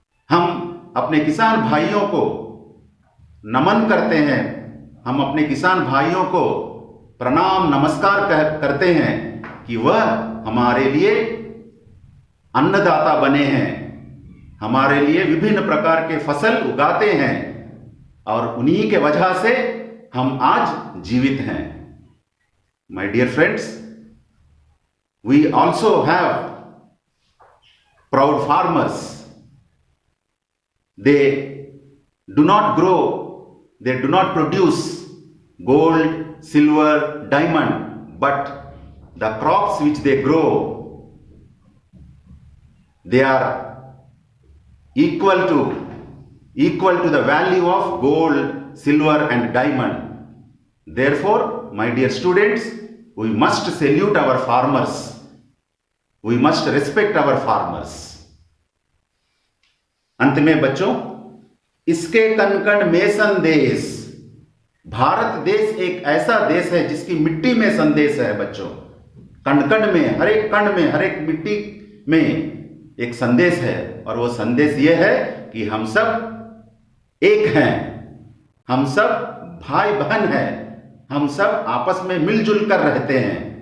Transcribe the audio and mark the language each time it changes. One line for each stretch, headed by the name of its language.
Hindi: हम अपने किसान भाइयों को नमन करते हैं, हम अपने किसान भाइयों को प्रणाम नमस्कार करते हैं कि वह हमारे लिए अन्नदाता बने हैं, हमारे लिए विभिन्न प्रकार के फसल उगाते हैं और उन्हीं के वजह से हम आज जीवित हैं।
English: My dear friends, we also have proud farmers. They do not grow, they do not produce gold, silver, diamond, but the crops which they grow, they are equal to the value of gold, silver and diamond. Therefore, my dear students, we must salute our farmers. We must respect our farmers.
Hindi: अंत में बच्चों, इसके कण कण में संदेश। भारत देश एक ऐसा देश है जिसकी मिट्टी में संदेश है बच्चों। कण कण में, हर एक कण में, हर एक मिट्टी में एक संदेश है, और वो संदेश ये है कि हम सब एक हैं, हम सब भाई बहन हैं, हम सब आपस में मिलजुल कर रहते हैं।